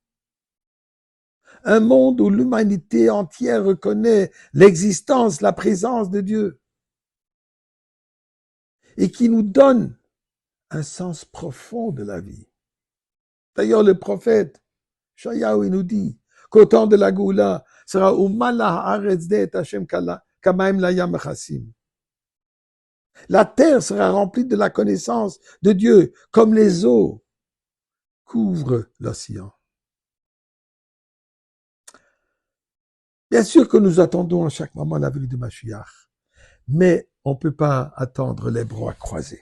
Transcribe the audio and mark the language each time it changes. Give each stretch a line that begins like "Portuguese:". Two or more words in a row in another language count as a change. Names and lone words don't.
French: Un monde où l'humanité entière reconnaît l'existence, la présence de Dieu et qui nous donne un sens profond de la vie. D'ailleurs, le prophète Shayahu nous dit qu'au temps de la Goula sera
Hebrew: ומלאה הארץ דעת השם כמים לים מכסים.
French: La terre sera remplie de la connaissance de Dieu comme les eaux couvrent l'océan. Bien sûr que nous attendons à chaque moment la venue de Mashiach, mais on ne peut pas attendre les bras croisés.